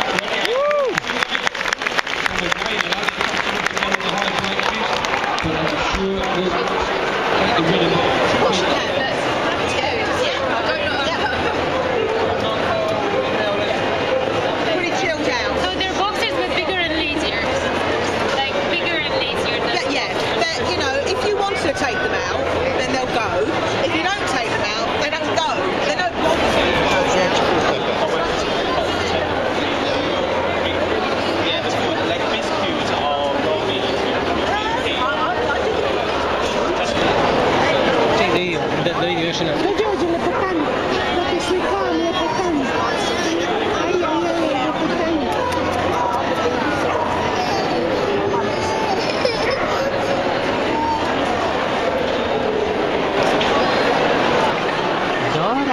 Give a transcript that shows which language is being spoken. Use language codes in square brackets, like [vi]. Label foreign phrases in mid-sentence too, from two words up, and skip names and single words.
[en] Pretty chilled out. So they're boxers but bigger and lazier. Like bigger and lazier. Yeah, you know, if you want to take them out, then they'll go. If you don't take them out, they don't go. They don't want to. [sr] Dođi još jedna. Dođi, lepotani. Da te slikavam, lepotani. Aj, lepotani. Dora?